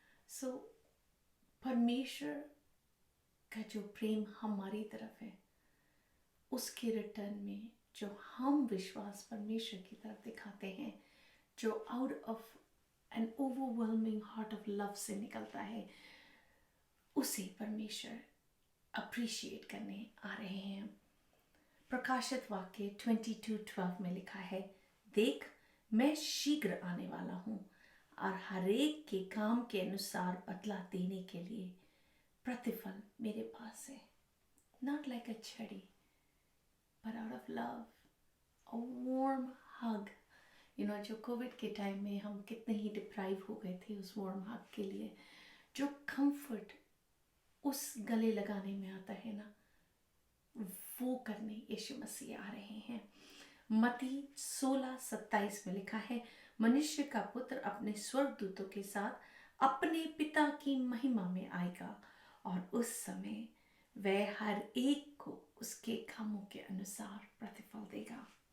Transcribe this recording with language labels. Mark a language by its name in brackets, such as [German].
[Hindi] सो परमेश्वर का जो प्रेम हमारी तरफ है, उसके रिटर्न में जो हम विश्वास परमेश्वर की तरफ दिखाते हैं, जो [English] out of an overwhelming heart of love [Hindi] से निकलता है, उसे परमेश्वर अप्रिशिएट करने आ रहे हैं। प्रकाशित वाक्य 22:12 में लिखा है, देख मैं शीघ्र आने वाला हूँ और हरेक के काम के अनुसार बदला देने के लिए प्रतिफल मेरे पास है। [English] Not like a छड़ी, but out of love, a warm hug. [Hindi] जो कोविड के टाइम में हम कितने ही डिप्राइव हो गए थे उस वार्म हग के लिए, जो कंफर्ट उस गले लगाने में आता है ना, वो करने यीशु मसीह आ रहे हैं। मत्ती 16:27 में लिखा है, मनुष्य का पुत्र अपने स्वर्गदूतों के साथ अपने पिता की महिमा में आएगा और उस समय वह हर एक को उसके कामों के अनुसार प्रतिफल देगा।